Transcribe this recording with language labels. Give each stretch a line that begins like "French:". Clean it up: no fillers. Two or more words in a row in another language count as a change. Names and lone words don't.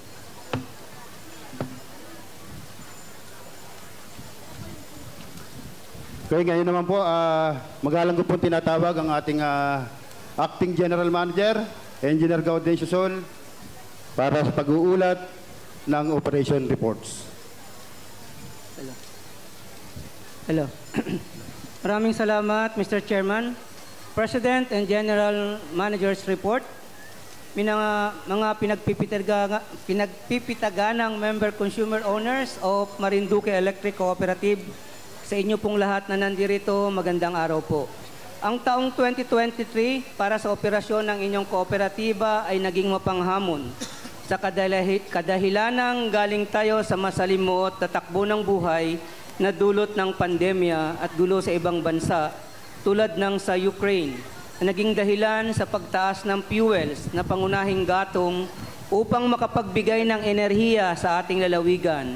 Filipino: Okay, ngayon naman po, magalang ko po tinatawag ang ating Acting General Manager, Engineer Gaudencio Sol, para sa pag-uulat ng
English: operation reports.
Filipino: Hello. Maraming salamat, Mr. Chairman.
English: President and General Manager's Report.
Filipino: Mga pinagpipitaganang
English: member consumer owners of
Filipino: Marinduque Electric Cooperative, sa inyo pong lahat na nandirito, magandang araw po. Ang taong 2023 para sa operasyon ng inyong kooperatiba ay naging mapanghamon sa kadahilanang galing tayo sa masalimuot na takbo ng buhay na dulot ng pandemya at gulo sa ibang bansa tulad ng sa Ukraine na naging dahilan sa pagtaas ng fuels na pangunahing gatong upang makapagbigay ng enerhiya sa ating lalawigan.